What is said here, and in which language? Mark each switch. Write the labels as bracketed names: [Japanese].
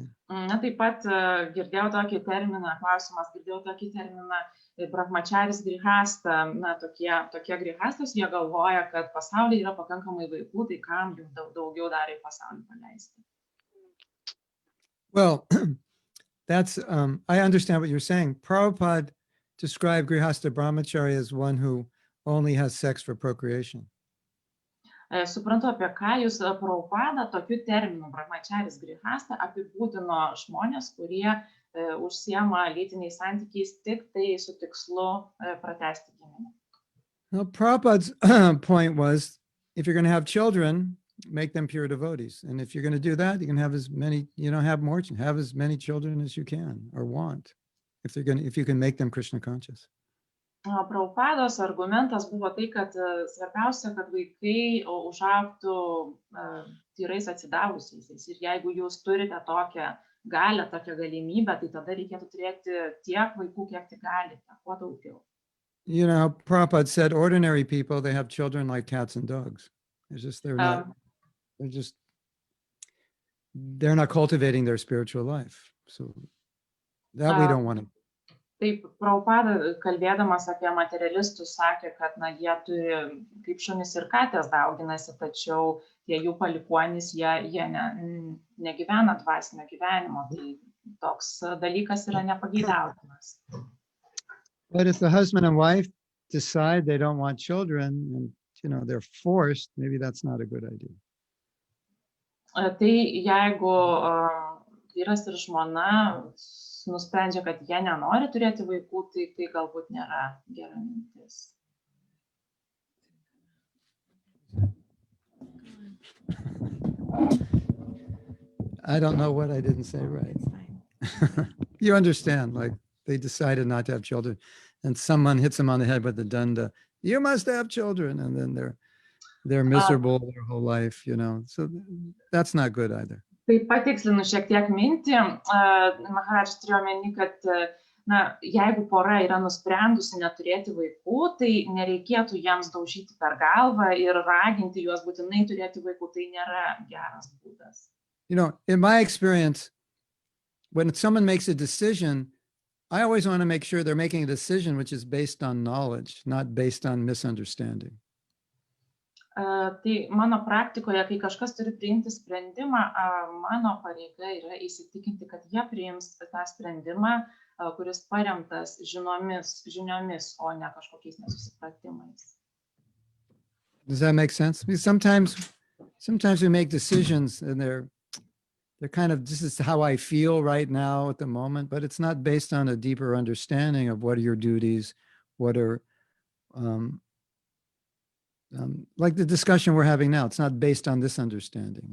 [Lithuanian] Na, taip pat girdėjau tokį terminą, klausimas, girdėjau tokį terminą brahmacharis grihastha, na, tokie grihastos, jie galvoja, kad pasaulyje yra pakankamai vaikų, tai kam jų daugiau dar į pasaulį paleisti? [English] Well, that's, I understand what you're saying. Prabhupada described grihastha brahmachari as one who only has sex for procreation. [Lithuanian] Suprantu, apie ką jūs Prabhupada tokiu terminu brahmacharis grihastha apibūdino žmonės, kurie užsiema lytiniais santykiais tik tai su tikslu pratęsti giminę. [English] Well, Prabhupada's point was, if you're going to have children, make them pure devotees. And if you're going to do that, you can have as many, have as many children as you can or want, if you can make them Krishna conscious. [Lithuanian] Prabhupados argumentas buvo tai, kad svarbiausia, kad vaikai užaugtų tyrais atsidavusiais. Ir jeigu jūs turite tokią galią, tokią galimybę, tai tada reikėtų turėti tiek vaikų, kiek tik galite, kuo daugiau. [English] You know, Prabhupada said ordinary people, they have children like cats and dogs. It's just, they're not cultivating their spiritual life. So that we don't want to. [Lithuanian] Taip, Prabhupada, kalbėdamas apie materialistus, sakė, kad jie turi, kaip šunys ir katės dauginasi, tačiau tie jų palikuonys, jie negyvena dvasinio gyvenimo. Tai toks dalykas yra nepageidautinas. [English] But if the husband and wife decide they don't want children and, you know, they're forced, maybe that's not a good idea. [Lithuanian] Tai jeigu vyras ir žmona nusprendžia, kad jie nenori turėti vaikų, tai galbūt nėra gera mintis. [English] I don't know what I didn't say right. You understand, like they decided not to have children and someone hits them on the head with the danda. You must have children. And then they're miserable their whole life, you know, so that's not good either. [Lithuanian] Tai patikslinu šiek tiek mintį, Maharadžas turėjo omeny, kad jeigu pora yra nusprendusi neturėti vaikų, tai nereikėtų jiems daužyti per galvą ir raginti juos būtinai turėti vaikų, tai nėra geras būdas. [English] You know, in my experience, when someone makes a decision, I always want to make sure they're making a decision which is based on knowledge, not based on misunderstanding. [Lithuanian] Tai mano praktikoje, kai kažkas turi priimti sprendimą, mano pareiga yra įsitikinti, kad jie priims tą sprendimą, kuris paremtas žiniomis, o ne kažkokiais nesusipratimais. [English] Does that make sense? Because sometimes we make decisions and they're kind of, this is how I feel right now at the moment, but it's not based on a deeper understanding of what are your duties, what are, like the discussion we're having now, it's not based on this understanding.